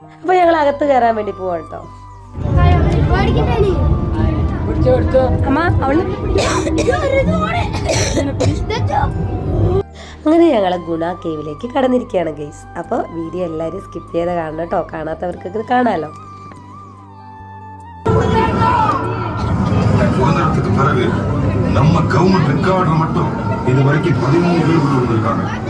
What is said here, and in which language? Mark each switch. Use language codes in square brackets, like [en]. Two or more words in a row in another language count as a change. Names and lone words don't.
[ml] അപ്പോൾ ഞങ്ങൾ അകത്ത് കയറാൻ വേണ്ടി പോവാണ് കേട്ടോ. അങ്ങനെ ഞങ്ങൾ ഗുണ കേവിലേക്ക് കടന്നിരിക്കുകയാണ് ഗൈസ്. അപ്പോൾ വീഡിയോ എല്ലാവരും സ്കിപ്പ് ചെയ്ത് കാണണം കേട്ടോ. കാണാത്തവർക്ക് ഇത് കാണാമല്ലോ. [ta] நம்ம [en] government record [ta] மட்டும் இது வரைக்கும் 13 பேர் உள்ள வந்திருக்காங்க.